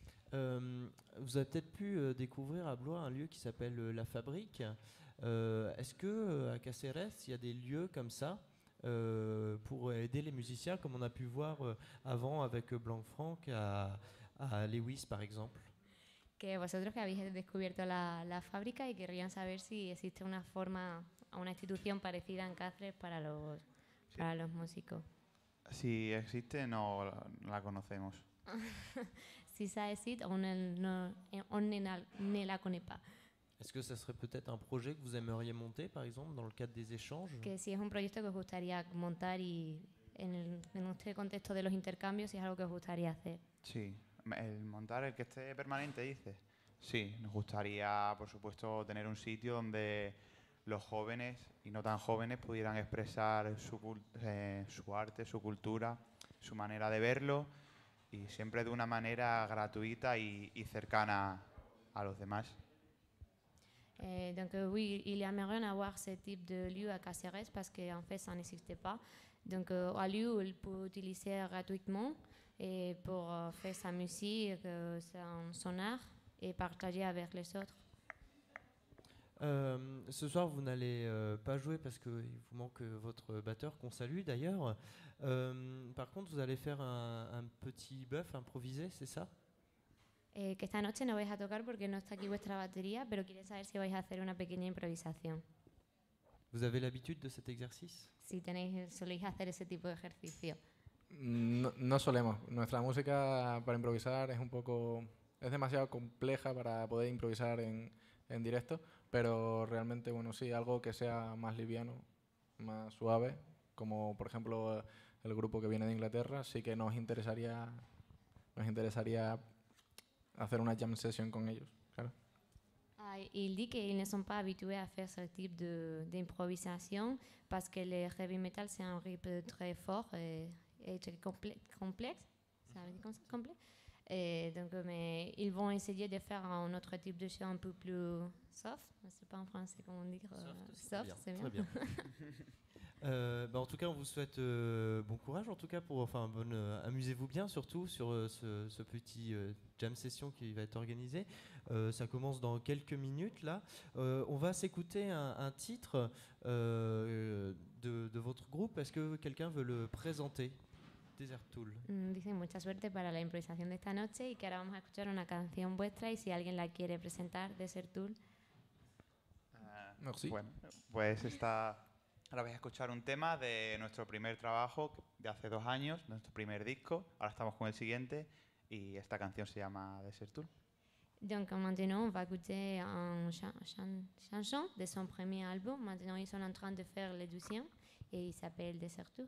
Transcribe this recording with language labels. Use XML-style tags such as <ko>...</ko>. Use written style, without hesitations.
<fr>Vous avez peut-être pu découvrir à Blois un lieu qui s'appelle La Fabrique. Est-ce que à Cáceres, il y a des lieux comme ça pour aider les musiciens, comme on a pu voir avant avec Blanc-Franc à Lewis par exemple?</fr> <es>Que vosotros que habéis descubierto la fábrica y querrían saber si existe una forma, una institución parecida en Cáceres para los músicos. Si existe, no la conocemos.</es> <fr>Si ça existe, on ne la connaît pas. Est-ce que ça serait peut-être un projet que vous aimeriez monter, par exemple, dans le cadre des échanges?</fr> <es>Que si es un proyecto que os gustaría montar y en este contexto de los intercambios, si es algo que os gustaría hacer. Sí, el montar el que esté permanente, dices. Sí, nos gustaría, por supuesto, tener un sitio donde los jóvenes y no tan jóvenes pudieran expresar su arte, su cultura, su manera de verlo y siempre de una manera gratuita y cercana a los demás.</es> <fr>Donc oui, il aimerait avoir ce type de lieu à Cáceres parce qu'en fait, ça n'existait pas. Donc un lieu où il peut utiliser gratuitement et pour faire sa musique, son art et partager avec les autres. Ce soir, vous n'allez pas jouer parce qu'il vous manque votre batteur, qu'on salue d'ailleurs. Par contre, vous allez faire un petit buff improvisé, c'est ça?</fr> <es>Que esta noche no vais a tocar porque no está aquí vuestra batería, pero quiere saber si vais a hacer una pequeña improvisación.</es> <fr>Vous avez l'habitude de cet exercice?</fr> <es>Si soléis hacer ese tipo de ejercicio. No solemos. Nuestra música para improvisar es demasiado compleja para poder improvisar en directo, pero realmente, bueno, sí, algo que sea más liviano, más suave, como por ejemplo el grupo que viene de Inglaterra, sí que nos interesaría hacer una jam session con ellos, claro.</es> <fr>Il dit qu'ils ne sont pas habitués à faire ce type d'improvisation parce que le heavy metal c'est un rythme très fort et très complexe. Ça veut dire comme ça, complexe. Et donc, mais ils vont essayer de faire un autre type de show un peu plus soft. Je ne sais pas en français comment dire. Soft, c'est bien. Très bien. En tout cas, on vous souhaite bon courage. En tout cas, amusez-vous bien, surtout sur ce petit jam session qui va être organisé. Ça commence dans quelques minutes là. On va s'écouter un titre de votre groupe. Est-ce que quelqu'un veut le présenter?</fr> <en>Desert Tool.</en> <es>Dicen mucha suerte para la improvisación de esta noche y que ahora vamos a escuchar una canción vuestra y si alguien la quiere presentar, Desert Tool.</es> <fr>Merci.</fr> <es>Bueno, pues ahora vais a escuchar un tema de nuestro primer trabajo de hace 2 años, nuestro primer disco. Ahora estamos con el siguiente y esta canción se llama Desert Tool.</es> <fr>Donc maintenant, on va écouter une chanson de son premier album. Maintenant, ils sont en train de faire le deuxième et il s'appelle Desert Tour.</fr>